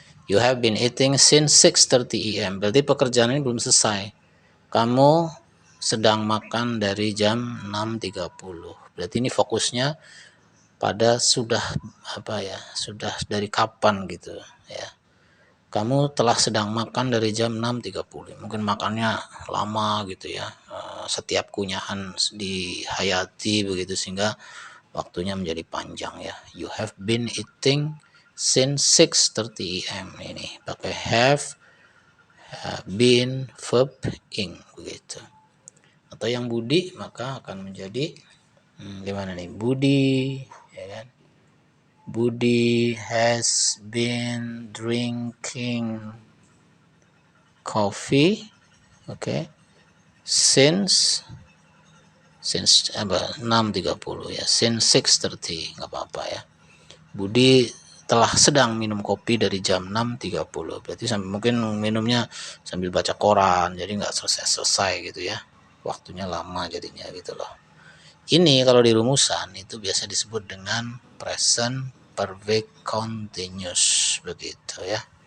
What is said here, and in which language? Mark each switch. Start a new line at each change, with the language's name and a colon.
English: You have been eating since 6:30 AM.
Indonesian: Berarti pekerjaan ini belum selesai. Kamu sedang makan dari jam 6.30. Berarti ini fokusnya pada sudah apa ya, sudah dari kapan gitu ya. Kamu telah sedang makan dari jam 6.30. Mungkin makannya lama gitu ya. Setiap kunyahan dihayati begitu sehingga waktunya menjadi panjang ya.
English: You have been eating since 6:30 AM.
Indonesian: Ini pakai
English: have been verb ing
Indonesian: begitu. Atau yang Budi maka akan menjadi gimana nih? Budi ya kan?
English: Budi has been drinking coffee, okay, since 6.30 ya, since 6:30
Indonesian: nggak apa-apa ya. Budi telah sedang minum kopi dari jam 6.30. Berarti mungkin minumnya sambil baca koran, jadi nggak selesai gitu ya. Waktunya lama jadinya gitu loh. Ini kalau di rumusan itu biasa disebut dengan present perfect continuous begitu ya.